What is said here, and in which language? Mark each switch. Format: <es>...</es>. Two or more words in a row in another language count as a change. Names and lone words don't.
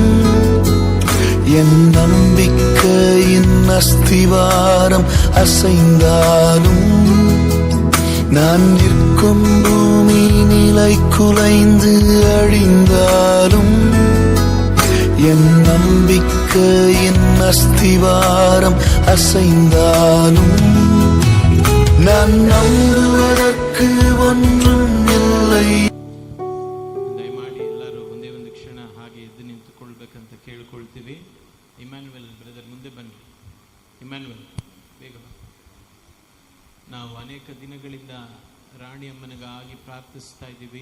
<ta>என் நம்பிக்கையின் அஸ்திவாரம் அசைந்தாலும், நான் நிற்கும் பூமி நிலை குலைந்து அழிந்தாலும், என் நம்பிக்கையின் அஸ்திவாரம் அசைந்தாலும், நான் நம்புவதற்கு ஒன்றும் இல்லை.</ta> <kn>ದಯಮಾಡಿ ಎಲ್ಲರೂ ಒಂದೇ ಒಂದು ಕ್ಷಣ ಹಾಗೆ ಎದ್ದು ನಿಂತುಕೊಳ್ಬೇಕಂತ ಕೇಳಿಕೊಳ್ತೀವಿ. ಇಮ್ಯಾನ್ಯುಯಲ್ ಬ್ರದರ್ ಮುಂದೆ ಬನ್ನಿ. ಇಮ್ಯಾನ್ಯುಯಲ್ ಬೇಗ. ನಾವು ಅನೇಕ ದಿನಗಳಿಂದ ರಾಣಿಯಮ್ಮನಿಗಾಗಿ ಪ್ರಾರ್ಥಿಸ್ತಾ ಇದ್ದೀವಿ.</kn>